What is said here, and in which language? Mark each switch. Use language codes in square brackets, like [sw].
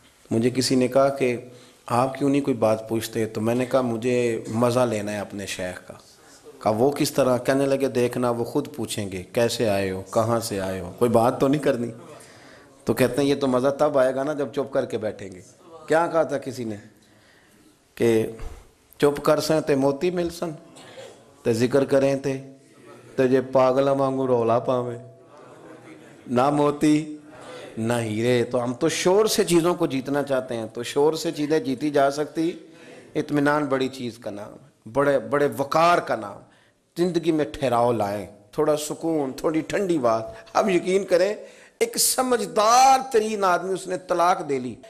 [ur] مجھے کسی نے کہا کہ آپ کیوں نہیں کوئی بات پوچھتے؟ تو میں نے کہا مجھے مزہ لینا ہے اپنے شیخ کا. کہا وہ کس طرح؟ کہنے لگے دیکھنا وہ خود پوچھیں گے کیسے آئے ہو, کہاں سے آئے ہو, کوئی بات تو نہیں کرنی. تو کہتے ہیں یہ تو مزہ تب آئے گا نا جب چپ کر کے بیٹھیں گے. کیا کہا تھا کسی نے کہ [pa] چپ کر سیں تے موتی مل سن, تے ذکر کریں تے جے پاگلا وانگو رولا پاویں, نہ موتی نہ ہیرے. [ur] تو ہم تو شور سے چیزوں کو جیتنا چاہتے ہیں, تو شور سے چیزیں جیتی جا سکتی. اطمینان بڑی چیز کا نام ہے, بڑے بڑے وقار کا نام. زندگی میں ٹھہراؤ لائیں, تھوڑا سکون, تھوڑی ٹھنڈی بات. اب یقین کریں ایک سمجھدار ترین آدمی, اس نے طلاق دے لی.